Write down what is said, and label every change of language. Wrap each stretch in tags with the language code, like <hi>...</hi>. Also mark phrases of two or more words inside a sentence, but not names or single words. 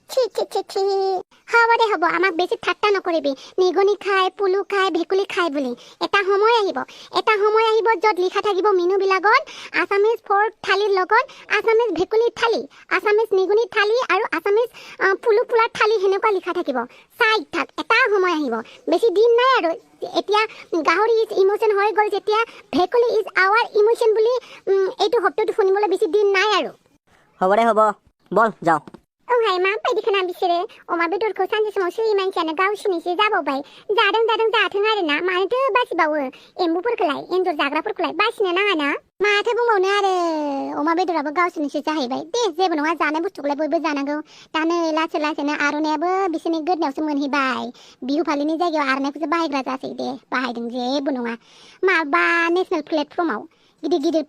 <as>ছি হ'ব আমাক বেছি ঠাট্টা নকৰিবি নিগনি খাই পুলু খাই ভেকুলী খাই বুলি এটা সময় আহিব য'ত লিখা থাকিব মেনুবিলাকত আছামিজ ফৰ্ক থালিৰ লগত আছামিজ ভেকুলী থালি আছামিজ নিগনি থালি আৰু আছামিজ পুলু পোলাৰ থালি সেনেকুৱা লিখা থাকিব চাই থাক এটা সময় আহিব বেছি দিন নাই আৰু এতিয়া গাহৰি</as> <en>is emotion</en> <as>হৈ গ'ল যেতিয়া ভেকুলী</as> <en>is our emotion</en> <as>বুলি এইটো শব্দটো শুনিবলৈ বেছি দিন নাই আৰু হ'ব দে হ'ব বল যাওঁ</as> <brx>ओहाय मा बायदिखोना बिसोरो अमा बेदरखौ सानसे समाव सोयै मानसियानो गावसिनिसो जाबावबाय जादों जाथों आरोना मानोथो बासिबावो एम्बुफोरखौलाय एन्जर जाग्राफोरखौलाय बासिनो नाङाना माथो बुंबावनो आरो अमा बेदराबो गावसिनिसो जाहैबाय दे जेबो नङा जानाय बुस्थुखौलाय बयबो जानांगौ दा नै लासैनो आर'नायाबो बिसोरनि गोदनायावसो मोनहैबाय बिहु फालिनि जायगायाव आर'नायखौसो बाहायग्रा जासै दे बाहायदों जेबो नङा माबा नेसनेल प्लेटफर्माव गिदिर</brx>